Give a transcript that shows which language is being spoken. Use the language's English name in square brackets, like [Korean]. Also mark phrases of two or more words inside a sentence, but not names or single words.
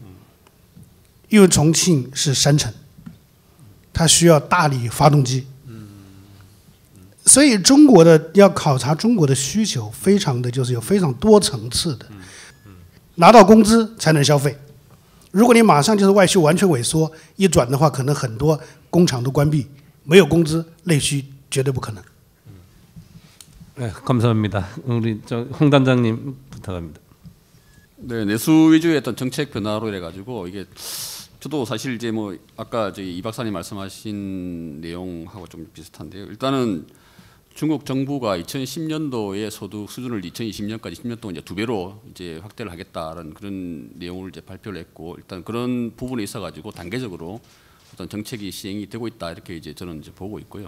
[Chinese] 因为重庆是山城，它需要大力发动机，所以中国的要考察中国的需求，非常的就是有非常多层次的。拿到工资才能消费，如果你马上就是外需完全萎缩，一转的话，可能很多工厂都关闭，没有工资，内需绝对不可能。 [Korean] 네, 감사합니다. 우리 홍 단장님 부탁합니다. 네, 내수 위주의 어떤 정책 변화로 해가지고 이게 저도 사실 이제 뭐 아까 저희 이 박사님 말씀하신 내용하고 좀 비슷한데요. 일단은 중국 정부가 2010년도의 소득 수준을 2020년까지 10년 동안 이제 2배로 이제 확대를 하겠다라는 그런 내용을 이제 발표를 했고, 일단 그런 부분에 있어가지고 단계적으로 어떤 정책이 시행이 되고 있다, 이렇게 이제 저는 이제 보고 있고요.